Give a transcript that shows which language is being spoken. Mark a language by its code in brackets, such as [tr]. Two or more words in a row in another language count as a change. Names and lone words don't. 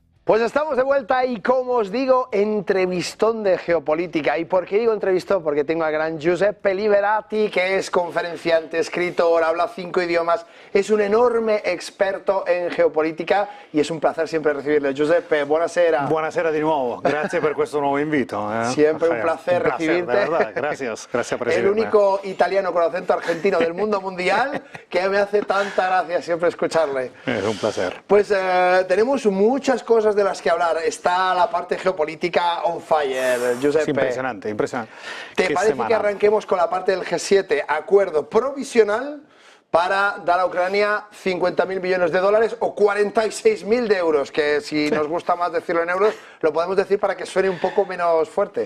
[es] Pues estamos de vuelta y, como os digo, entrevistón de geopolítica. ¿Y por qué digo entrevistón? Porque tengo al gran Giuseppe Liberati, que es conferenciante, escritor, habla 5 idiomas, es un enorme experto en geopolítica y es un placer siempre recibirle. [it] Giuseppe, buonasera. Buonasera di nuovo, grazie per questo nuovo invito. [es] Siempre un placer recibirte. De verdad, gracias por recibirme. El único italiano con acento argentino del mundo mundial, que me hace tanta gracia siempre escucharle. Es un placer. Pues tenemos muchas cosas de las que hablar. Está la parte geopolítica [en] on fire, [es] Giuseppe. Es impresionante, impresionante. ¿Te parece que arranquemos con la parte del G7? Acuerdo provisional para dar a Ucrania 50.000 millones de dólares o 46.000 de euros, que si nos gusta más decirlo en euros, lo podemos decir para que suene un poco menos fuerte.